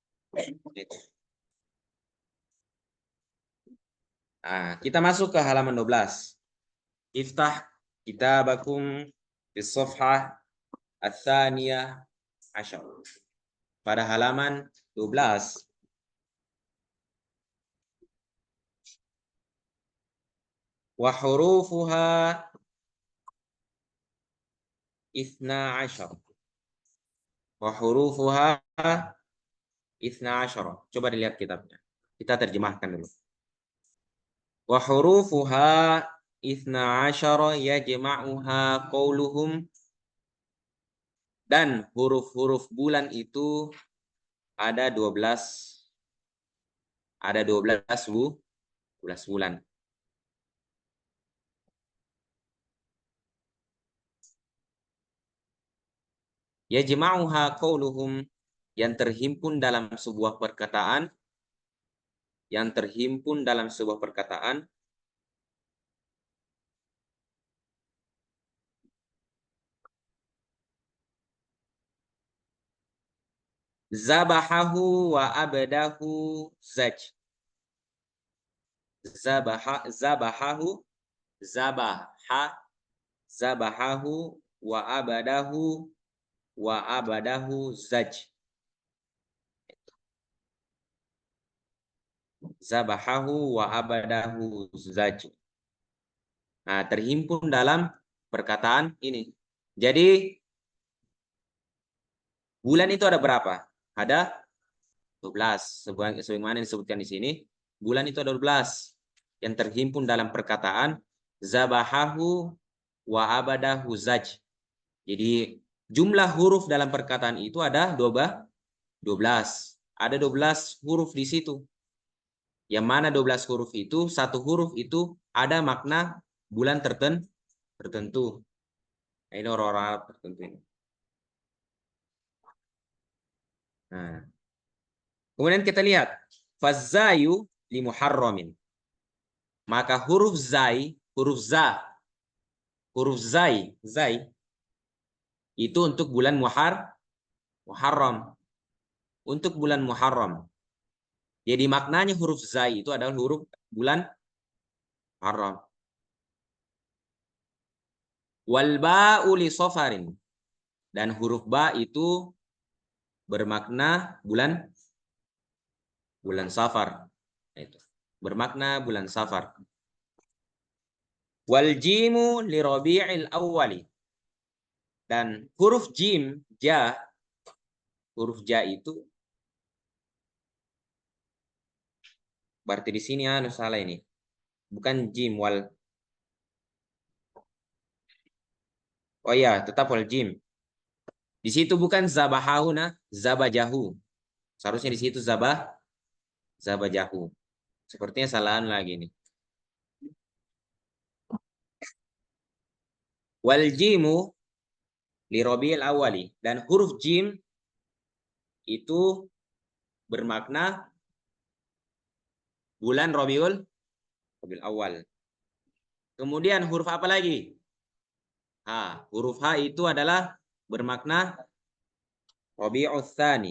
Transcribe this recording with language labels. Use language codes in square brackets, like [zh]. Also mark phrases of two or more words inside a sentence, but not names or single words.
[id] Nah, kita masuk ke halaman 12. [ar] افتح كتابكم بالصفحة الثانية عشر. [id] Pada halaman 12. [ar] وحروفها 12. وحروفها 12. [id] Coba dilihat kitabnya. Kita terjemahkan dulu. [ar] وحروفها 12 يجمعها قولهم. [id] Dan huruf-huruf bulan itu ada 12. Ada 12 bulan. [ar] يجمعها قولهم, [id] yang terhimpun dalam sebuah perkataan, [ar] زبحه وأبده زج. زبحه وأبده زج. زبحه وأبده زج. [id] Nah, terhimpun dalam perkataan ini. Jadi bulan itu ada berapa? Ada 12. Sebagaimana disebutkan di sini, bulan itu ada 12 yang terhimpun dalam perkataan [ar] زبحه وأبده زج. [id] Jadi jumlah huruf dalam perkataan itu ada 12. Ada 12 huruf di situ. Yang mana 12 huruf itu, satu huruf itu ada makna bulan tertentu. Nah, ini orang-orang Arab tertentu ini. Nah, kemudian kita lihat [ar] فالزاي لمحرم. [id] Maka huruf zai itu untuk bulan Muharram. Untuk bulan Muharram. Jadi maknanya huruf zai itu adalah huruf bulan Muharram. [ar] والباء لصفر. [id] Dan huruf ba itu bermakna bulan Safar. Itu. Bermakna bulan Safar. [ar] والجيم لربيع الأول. [id] Dan huruf jim, huruf ja itu berarti di sini salah ini. Bukan jim wal. Oh ya, tetap wal jim. Di situ bukan zabahahuna, zabajahu. Seharusnya di situ zabajahu. Sepertinya salahan lagi nih. [ar] والجيم لربيع الأول. [id] Dan huruf jim itu bermakna bulan Rabiul Awal. Kemudian huruf apa lagi? Huruf H itu adalah bermakna Rabiul Tsani.